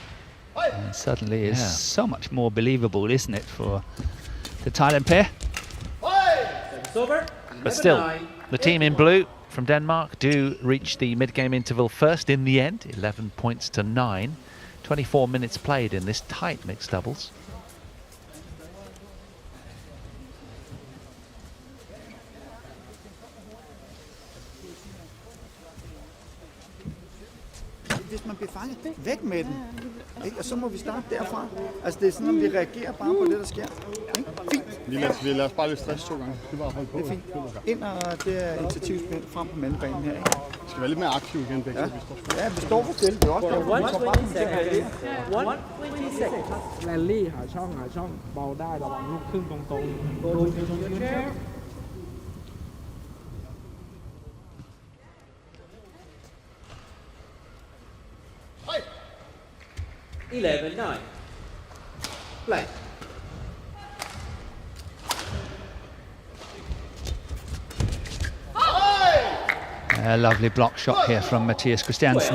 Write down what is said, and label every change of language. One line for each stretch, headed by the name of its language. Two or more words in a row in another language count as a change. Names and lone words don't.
English: And suddenly is so much more believable, isn't it, for the Thailand pair? Service over. But still, the team in blue from Denmark do reach the mid-game interval first in the end, 11 points to 9. 24 minutes played in this tight mixed doubles.
Danish: Hvis man bliver fanget, væk med den. Ikke? Og så må vi starte derfra. Altså det er sådan, at vi reagerer bare på det, der sker. Ikke? Fint. Vi lader os bare lidt stress 2 gange. Det er bare holde på. Det er fint. Ind og det er initiativspil frem på mellembanen her. Ikke? Vi skal være lidt mere aktive igen, begge. Ja, vi står for stille. Det er også derfor, vi tager bare den der.
Thai: แรลลี่หาช่องเบาได้ระวังลูกครึ่งตรงๆ
English: Go to your chair 11-9. Play. A lovely block shot here from Mathias Christiansen.